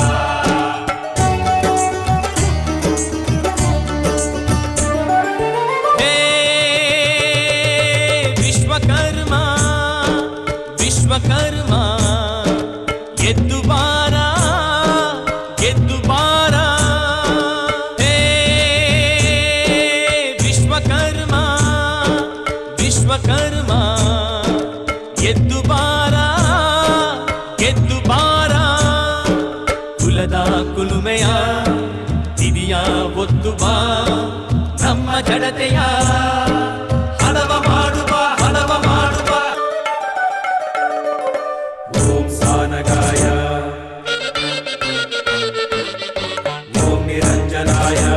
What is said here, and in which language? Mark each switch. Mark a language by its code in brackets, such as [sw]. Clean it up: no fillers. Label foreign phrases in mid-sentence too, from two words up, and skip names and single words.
[kn] ಹೇ ವಿಶ್ವಕರ್ಮ ವಿಶ್ವಕರ್ಮ ಎದ್ದು ಬಾರಾ ಎದ್ದು ಬಾರಾ ಹೇ ವಿಶ್ವಕರ್ಮ ವಿಶ್ವಕರ್ಮ ಎದ್ದು ಬಾರಾ ಎದ್ದು ಬಾರಾ ಕುಲದ ಕುಲುಮೆಯ ತಿದಿಯ ಒತ್ತುವ ನಮ್ಮ ಜಡತೆಯ ಹಡವ ಮಾಡುವ [sa] ಓಂ ಸಾನಗಾಯ ಓಂ ನಿರಂಜನಾಯ